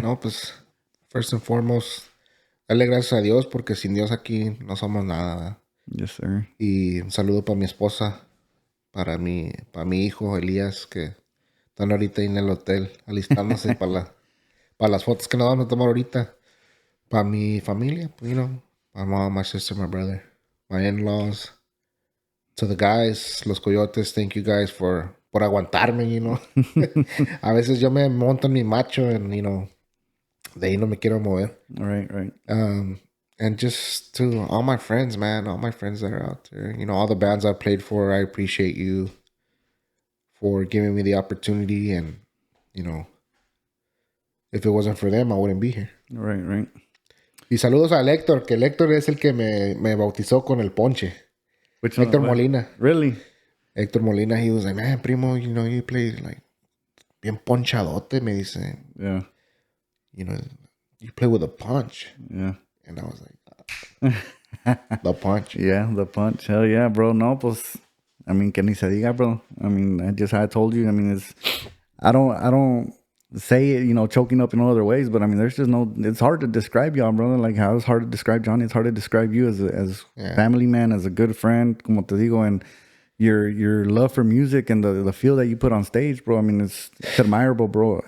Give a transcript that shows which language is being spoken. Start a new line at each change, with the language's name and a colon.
Spanish: No, pues, first and foremost, dale gracias a Dios, porque sin Dios aquí no somos nada, ¿verdad?
English: Yes, sir.
Spanish: Y un saludo para mi esposa, para mi hijo Elías, que están ahorita en el hotel alistándose para las fotos que nos vamos a tomar ahorita. Para mi familia,
English: you know, my mom, my sister, my brother, my in-laws. To the guys, Los Coyotes, thank you guys
Spanish: por aguantarme,
English: you know.
Spanish: A veces yo me monto en mi macho
English: and, you know,
Spanish: de ahí no me quiero mover.
English: Right. And just to all my friends, man, all my friends that are out there, you know, all the bands I've played for, I appreciate you for giving me the opportunity. And, you know, if it wasn't for them, I wouldn't be here. Right.
Spanish: Y saludos a Héctor, que el Héctor es el que me bautizó con el ponche. Which one? Héctor Molina.
English: Really? Héctor Molina, he was like, man, primo, you know, you play like
Spanish: bien ponchadote, me dice.
English: Yeah. You know, you play with a punch. Yeah. And I was like, the punch. Yeah, the punch. Hell yeah, bro.
Spanish: No, pues,
English: I mean,
Spanish: que ni se diga, bro.
English: I mean, I told you, I mean, I don't say it, you know, choking up in all other ways, but I mean, there's just it's hard to describe y'all, brother. Like how it's hard to describe Johnny, it's hard to describe you as family man, as a good friend,
Spanish: como te digo,
English: and your love for music and the feel that you put on stage, bro. I mean, it's admirable, bro.